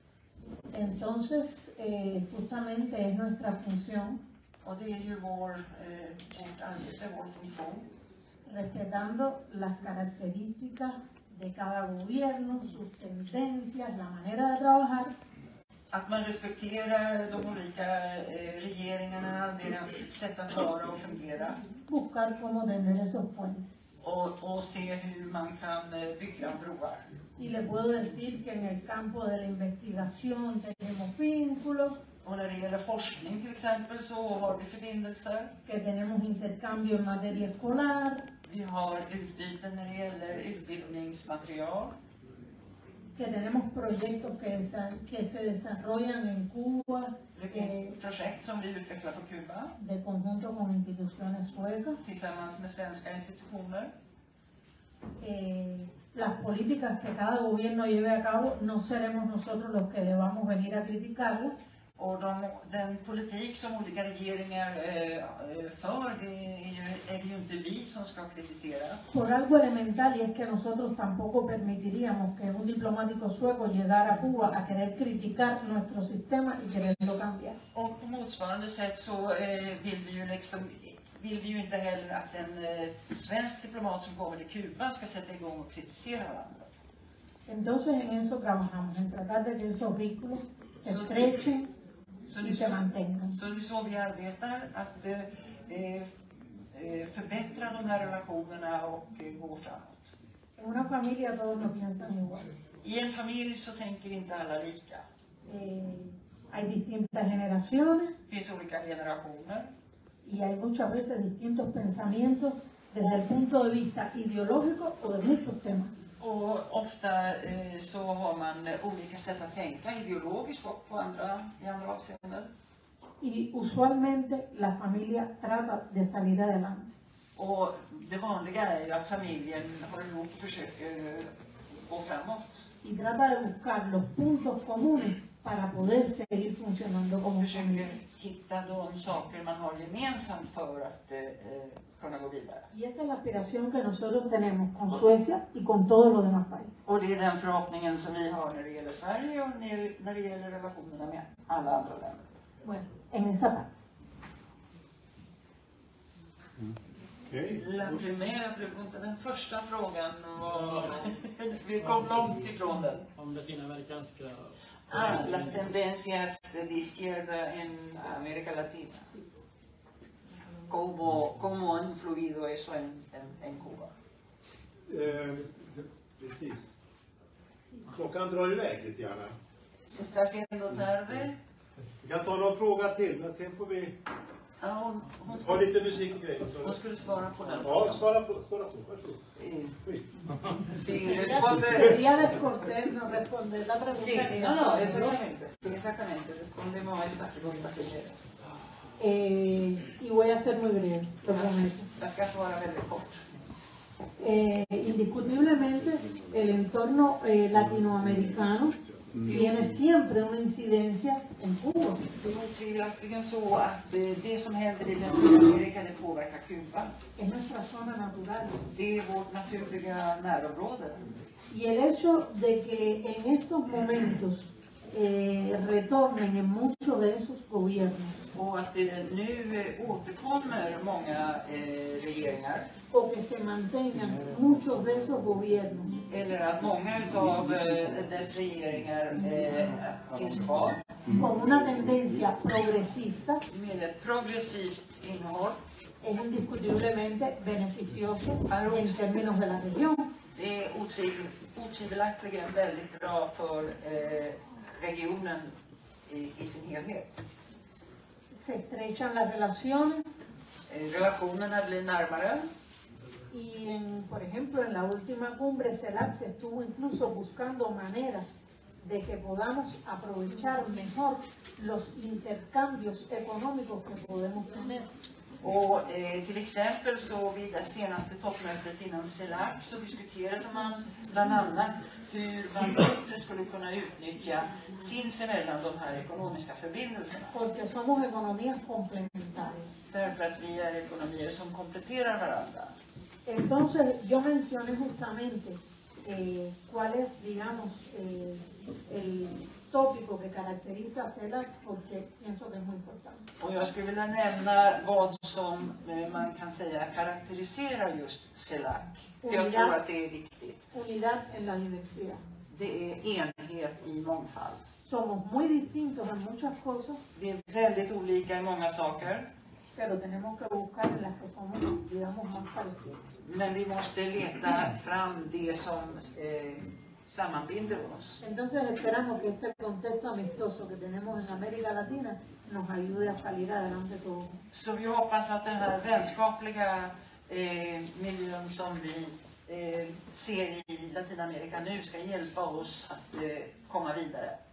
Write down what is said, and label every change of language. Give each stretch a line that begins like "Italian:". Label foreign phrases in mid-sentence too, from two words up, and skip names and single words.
Spanish: Entonces, justamente es nuestra función,
Swedish: Och det är ju vårt arbete, vår funktion.
Spanish: respetando las características de cada gobierno, sus tendencias, la manera de trabajar,
Swedish: Att man respekterar de olika regeringarna, deras sätt att vara och fungera.
Spanish: buscar cómo tender esos puentes.
Swedish: Och se hur man kan bygga broar.
Spanish: Y le puedo decir que en el campo de la investigación tenemos vínculos,
Swedish: Och när det gäller forskning till exempel så har vi förbindelser.
Spanish: que tenemos intercambio en materia escolar,
Swedish: Vi har utbyte när det gäller utbildningsmaterial.
Spanish: que tenemos proyectos que se desarrollan en Cuba
Swedish: Det finns projekt som vi utvecklar på Kuba
Spanish: de conjunto con instituciones suecas.
Swedish: tillsammans med svenska institutioner.
Spanish: Las políticas que cada gobierno lleve a cabo, no seremos nosotros los que debamos venir a criticarlas,
Swedish: Och den politik som olika regeringar för, det är ju inte vi som ska kritisera.
Spanish: por algo elemental, y es que nosotros tampoco permitiríamos que un diplomático sueco llegara a Cuba a querer criticar nuestro sistema y quererlo cambiar.
Swedish: Och på motsvarande sätt så vill vi ju inte heller att en svensk diplomat som kommer till Kuba ska sätta igång och kritisera varandra.
Spanish: Entonces en eso trabajamos, en tratar de que esos vínculos se estrechen y se mantengan.
Swedish: Så det är så vi arbetar, att förbättra de här relationerna och gå framåt.
Spanish: En una familia todos no piensan igual.
Swedish: I en familj så tänker inte alla lika.
Spanish: Hay distintas generaciones
Swedish: Det finns olika generationer.
Spanish: y hay muchas veces distintos pensamientos desde el punto de vista ideológico o de muchos temas.
Swedish: Och ofta så har man olika sätt att tänka ideologiskt och i andra avseenden.
Spanish: Y usualmente la familia trata de salir adelante.
Swedish: Och det vanliga är ju att familjen håller ihop och försöker gå framåt.
Spanish: Y trata de buscar los puntos comunes para poder seguir funcionando
Swedish: Och
Spanish: como
Swedish: försöker
Spanish: familia.
Swedish: hitta de saker man har gemensamt för att kunna gå vidare.
Spanish: Y esa es la aspiración que nosotros tenemos con Suecia y con todos los demás países.
Swedish: Och det är den förhoppningen som vi har när det gäller Sverige och när det gäller relationerna med alla andra länder.
Spanish: Bueno, en esa parte.
Swedish: Okej.
Spanish: La primera pregunta,
Swedish: den första frågan var, vi kom långt ifrån den. Om latinamerikanska...
Spanish: Las tendencias de izquierda en América Latina. ¿Cómo ha influido eso en Cuba?
Swedish: Precis. Klockan drar iväg lite grann.
Spanish: Se está haciendo tarde.
Swedish: Vi kan ta någon fråga till, men sen får vi Ja, ha lite musik och grejer. hon skulle svara på den. Ja, svara på. Varsågod.
Spanish: Sí, responde. Sería descortés no responder la pregunta. Sí, que no, ella exactamente. Respondemos a esta pregunta primero. Y voy a ser muy breve, lo prometo.
Swedish: Jag ska svara väldigt kort.
Spanish: Indiscutiblemente el entorno latinoamericano tiene siempre una incidencia en Cuba.
Swedish: Det är otvivelaktigt så att det som händer i Latinamerika det påverkar Kuba.
Spanish: Es nuestra zona natural.
Swedish: Det är vårt naturliga närområde.
Spanish: Y el hecho de que en estos momentos retornen en muchos de esos gobiernos
Swedish: Och att det nu återkommer många regeringar.
Spanish: o que se mantengan muchos de esos gobiernos
Swedish: Eller att många av dess regeringar finns kvar.
Spanish: con una tendencia progresista
Swedish: Med ett progressivt innehåll.
Spanish: es indiscutiblemente beneficioso en términos de la región.
Swedish: Det är otvivelaktigt väldigt bra för regionen i sin helhet.
Spanish: Se estrechan las relaciones
Swedish: Relationerna blir närmare.
Spanish: y, por ejemplo, en la última cumbre CELAC se estuvo incluso buscando maneras de que podamos aprovechar mejor los intercambios económicos que podemos tener.
Swedish: Och till exempel så vid det senaste toppmötet inom CELAC så diskuterade man bland annat hur man bättre skulle kunna utnyttja sinsemellan de här ekonomiska förbindelserna.
Spanish: Porque somos economías complementarias.
Swedish: Därför att vi är ekonomier som kompletterar varandra.
Spanish: Entonces, yo mencioné justamente cuál es, digamos, el tópico que caracteriza a CELAC porque pienso que es muy importante.
Swedish: Och jag skulle vilja nämna vad som man kan säga karaktäriserar just CELAC. Jag tror att det är viktigt.
Spanish: Unidad en la diversidad.
Swedish: Det är enhet i mångfald.
Spanish: Somos muy distintos en muchas cosas,
Swedish: Vi är väldigt olika i många saker.
Spanish: pero tenemos que buscar en las que somos, digamos, más parecidos.
Swedish: Men vi måste leta fram det som sammanbinder oss.
Spanish: Entonces esperamos que este contexto amistoso que tenemos en América Latina nos ayude a salir adelante todos.
Swedish: Så vi hoppas att den här vänskapliga miljön som vi ser i Latinamerika nu ska hjälpa oss att komma vidare.